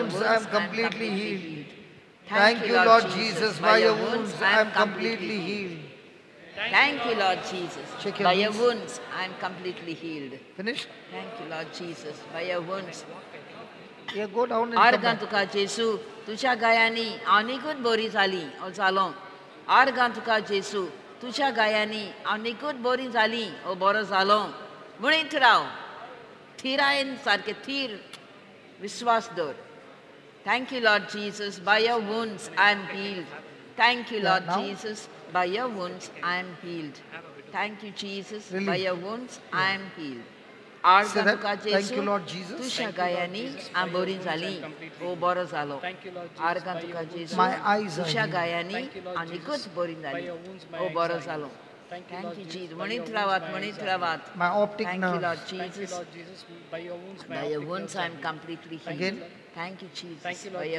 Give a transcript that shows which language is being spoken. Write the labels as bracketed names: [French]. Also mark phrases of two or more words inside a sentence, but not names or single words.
[English] wounds, I am wounds, I'm completely completely healed. healed. Thank Thank you, you, Lord Lord Jesus. Jesus. By By your your wounds, wounds, I I'm am completely completely healed. healed. Thank you, Lord Jesus. Check your By your knees. wounds, I'm completely healed. Finished? Thank you, Lord Jesus. By your wounds. Yeah, go down and come आर्गां back. [Konkani] तुका जेसू तुझ्या गायांनी आनीकूच बरी जाली ओ जालो आर्गां तुका जेसू तुझ्या गायांनी आनीकूच बरी जाली ओ बरो जालो म्हणीत राव थिरायन सारके थीर विश्वास दवर [English] Thank you, Lord Jesus. By your wounds, I am healed. Thank you, Yeah, Lord now? Jesus. By your wounds, I am healed. Thank you, Jesus. By Relief. your wounds, I am healed. Say that. Thank you, Lord Jesus. [Konkani] तुझ्या गायांनी हांव बरी जाली ओ बरो जालो [English] Thank you, Lord Jesus. आर्गां By तुका your wounds, जेसू My eyes are तुझ्या healed. गायांनी Thank you, Lord आनीकूच Jesus. बरी By जाली your wounds, my ओ eyes बरो are जालो healed. Thank you, Thank Lord you, Jesus. Jesus. By your म्हणीत wounds, रावात my म्हणीत eyes are रावात healed. My optic Thank you, nerves. Lord Thank you, Jesus. Lord Jesus. By your wounds, my By your optic wounds, nerves are I'm healed. completely healed. Again. Thank you, Jesus. Thank you, By Lord